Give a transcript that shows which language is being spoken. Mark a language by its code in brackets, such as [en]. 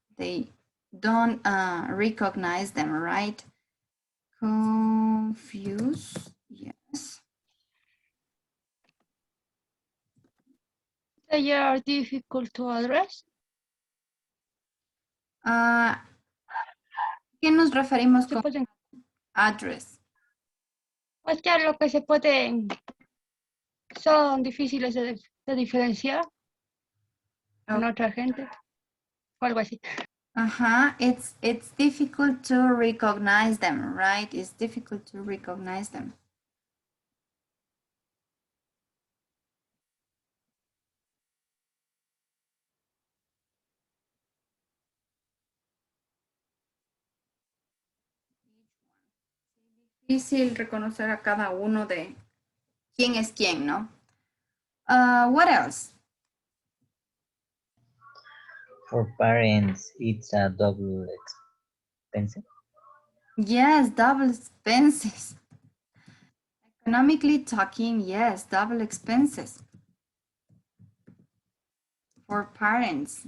[en] They don't recognize them, right? Confuse, yes. They are difficult to address. [es] ¿Qué nos referimos con address? Pues ya lo que se pueden, son difíciles de diferenciar con otra gente, o algo así. [en] It's difficult to recognize them, right? It's difficult to recognize them. [es] Difícil reconocer a cada uno de quién es quién, ¿no? [en] What else? For parents, it's a double expensive. Yes, double expenses. Economically talking, yes, double expenses for parents.